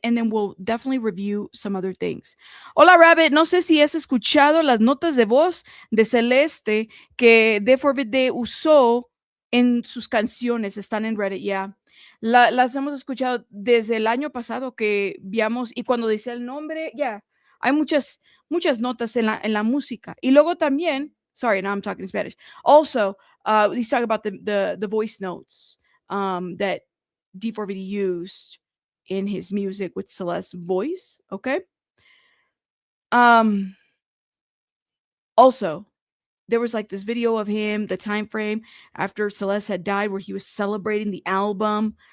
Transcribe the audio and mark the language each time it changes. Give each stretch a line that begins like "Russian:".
English: And then we'll definitely review some other things.
Spanish: Hola, Rabbit. No sé si has escuchado las notas de voz de Celeste que D4VD usó en sus canciones. Están en Reddit, ya. Las hemos escuchado desde el año pasado que viamos. Y cuando dice el nombre, ya. Hay muchas notas en la música. Y luego también,
English: sorry, now I'm talking in Spanish. Also, he's talking about the voice notes that D4VD used in his music with Celeste's voice. Okay. Also, there was like this video of him, the time frame after Celeste had died, where he was celebrating the album.